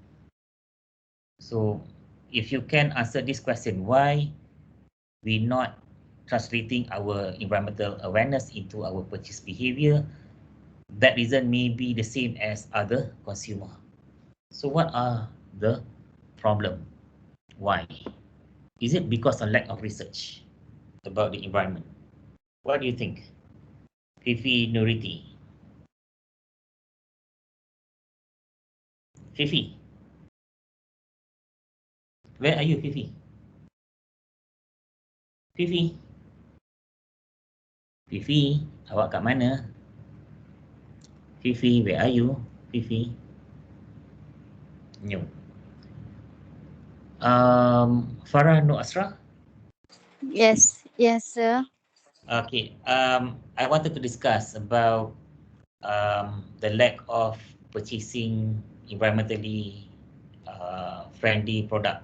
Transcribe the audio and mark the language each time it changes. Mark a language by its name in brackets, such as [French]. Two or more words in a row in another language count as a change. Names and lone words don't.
[English] So if you can answer this question, why we not translating our environmental awareness into our purchase behavior, that reason may be the same as other consumer. So what are the problem? Why? Is it because of lack of research about the environment? What do you think? Fifi Nuriti. Fifi, where are you, Fifi? Fifi, Fifi, [Malay] awak kat mana? [English] Fifi, where are you? Fifi. No. Farah Nur Asra. Yes, yes, sir. Okay. I wanted to discuss about the lack of purchasing environmentally friendly product.